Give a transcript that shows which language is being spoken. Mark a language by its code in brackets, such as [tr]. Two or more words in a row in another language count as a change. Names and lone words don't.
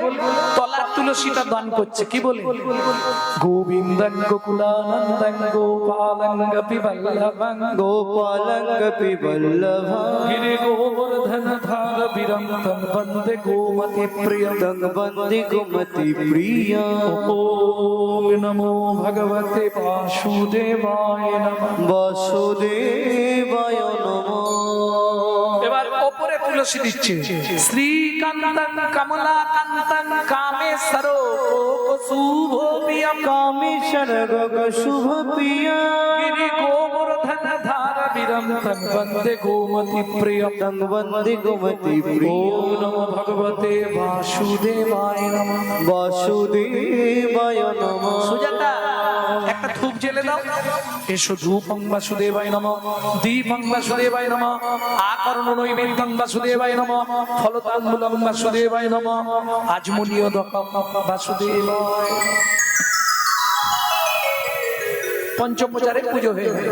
[bn] তলার তুলসীটা দান করছে, কি বলে? [sa] গোবিন্দং গোকুলানন্দং গোপালং গোপীবল্লভং গোপালং গোপীবল্লভং গিরি গোবর্ধন ধার বিরন্তং বন্দে গোমতি প্রিয়ং বন্দে গোমতি প্রিয়া। ওম নমো ভগবতে বাসুদেবায় নমঃ। বাসুদেবায় নমঃ। [bn] এবার ওপরে তুলসী দিচ্ছে। [sa] শ্রীকান্তং কমলাকান্তং কামেশ্বর শুভ প্রিয়ম কামেশ্বর গগ শুভ প্রিয়া। গিরি গোবর্ধন ধার বিরন্তং বন্দে গোমতি প্রিয়ম বন্দে গোমতি প্রিয়া। ওম নমো ভগবতে বাসুদেবায় নমঃ। বাসুদেবায় নমঃ। [bn] সুজাতা একটা ধূপ জেলে দাও। [sa] এসো ধূপং বাসুদেবায় নমঃ, দীপং বাসুদেবায় নমঃ, আকর্ণ নৈবেদ্যং বাসুদেবায় নমঃ, ফলতাম্বুলং বাসুদেবায় নমঃ, আজমনীয়দকং বাসুদেবায়। [bn] পঞ্চমোপচারে পুজো হয়ে গেল।